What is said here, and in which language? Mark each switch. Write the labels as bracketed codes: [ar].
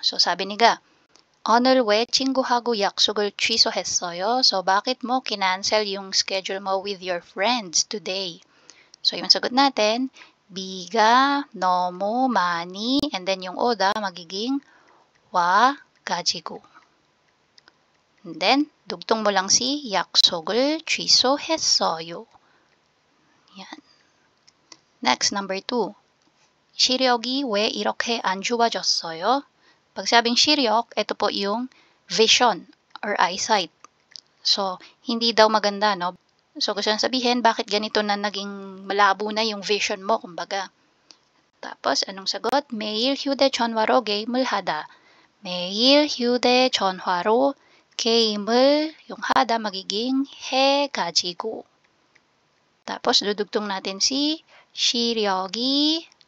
[tl] So, sabi niya, [ko] 오늘 왜 친구하고 약속을 취소했어요? [tl] So, bakit mo kinancel yung schedule mo [en] with your friends today? [tl] So, yung sagot natin, [ko] 비가 너무 많이, [tl] and then yung 오다 magiging [ko] 와 가지고. [tl] And then, dugtong mo lang si [ko] 약속을 취소했어요. [en] Yan. Next, number 2. [ko] 시력이 왜 이렇게 안 좋아졌어요? [tl] Pag sabing 시력, ito po yung vision or eyesight. So, hindi daw maganda, no? So, gusto nang sabihin, bakit ganito na naging malabo na yung vision mo, kumbaga. Tapos, anong sagot? [ko] 매일 휴대전화로 게임을 하다. 매일 휴대전화로 게임을, [tl] yung hada magiging [ko] 해가지고. [tl] Tapos, dudugtong natin si 시력이.